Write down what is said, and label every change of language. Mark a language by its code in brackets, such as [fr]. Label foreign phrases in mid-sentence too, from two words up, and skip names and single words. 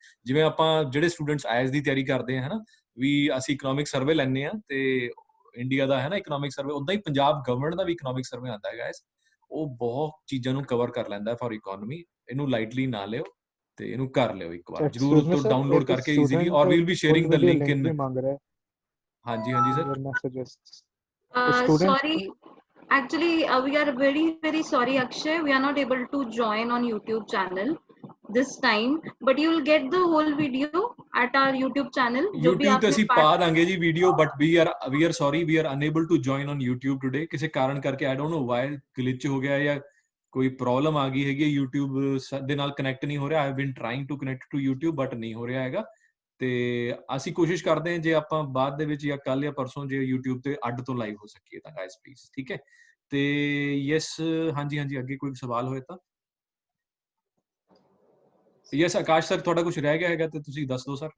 [pa] ਜਿਵੇਂ ਆਪਾਂ ਜਿਹੜੇ ਸਟੂਡੈਂਟਸ IAS ਦੀ ਤਿਆਰੀ ਕਰਦੇ ਆ ਹਨਾ, ਵੀ ਅਸੀਂ [en] economic survey [pa] ਲੈਂਦੇ ਆ ਤੇ ਇੰਡੀਆ ਦਾ ਹੈ ਨਾ [en] economic survey, [pa] ਉਦਾਂ ਹੀ ਪੰਜਾਬ ਗਵਰਨਮੈਂਟ ਦਾ ਵੀ [en] economic survey [pa] ਆਉਂਦਾ ਹੈ ਗਾਇਜ਼। ਉਹ ਬਹੁਤ ਚੀਜ਼ਾਂ ਨੂੰ ਕਵਰ ਕਰ ਲੈਂਦਾ [en] for economy. [pa] ਇਹਨੂੰ ਲਾਈਟਲੀ ਨਾ ਲਿਓ ਤੇ ਇਹਨੂੰ ਕਰ ਲਿਓ ਇੱਕ ਵਾਰ ਜਰੂਰ ਤੋਂ ਡਾਊਨਲੋਡ ਕਰਕੇ ਈਜ਼ੀਲੀ, ਔਰ [en] we will be sharing the link in. [pa] ਹਾਂਜੀ ਸਰ। [en] Sorry, actually we are very sorry Akshay, we are not able to join on YouTube channel this time, but you will get the whole video at our YouTube channel। [pa] YouTube ਤੇ ਅਸੀਂ ਪਾ ਦਾਂਗੇ ਜੀ ਵੀਡੀਓ, [en] but we are sorry, we are unable to join on YouTube today [pa] ਕਿਸੇ ਕਾਰਨ ਕਰਕੇ। [en] I don't know why glitch [pa] ਹੋ ਗਿਆ ਜਾਂ ਕੋਈ ਪ੍ਰੋਬਲਮ ਆ ਗਈ ਹੈਗੀ, YouTube ਦੇ ਨਾਲ ਕਨੈਕਟ ਨਹੀਂ ਹੋ ਰਿਹਾ। [en] I have been trying to connect to YouTube but [pa] ਨਹੀਂ ਹੋ ਰਿਹਾ ਹੈਗਾ। ਤੇ ਅਸੀਂ ਕੋਸ਼ਿਸ਼ ਕਰਦੇ ਹਾਂ ਜੇ ਆਪਾਂ ਬਾਅਦ ਦੇ ਵਿੱਚ ਜਾਂ ਕੱਲ ਜਾਂ ਪਰਸੋਂ ਜੇ YouTube ਤੇ ਅੱਡ ਤੋਂ ਲਾਈਵ ਹੋ ਸਕੀਏ ਤਾਂ ਗਾਇਸ ਪਲੀਜ਼। ਠੀਕ ਹੈ, ਤੇ ਯੈਸ ਹਾਂਜੀ ਅੱਗੇ ਕੋਈ ਸਵਾਲ ਹੋਏ ਤਾਂ ਯੈਸ ਆਕਾਸ਼ ਸਰ, ਤੁਹਾਡਾ ਕੁਝ ਰਹਿ ਗਿਆ ਹੈਗਾ ਤੇ ਤੁਸੀਂ ਦੱਸ ਦਿਓ ਸਰ।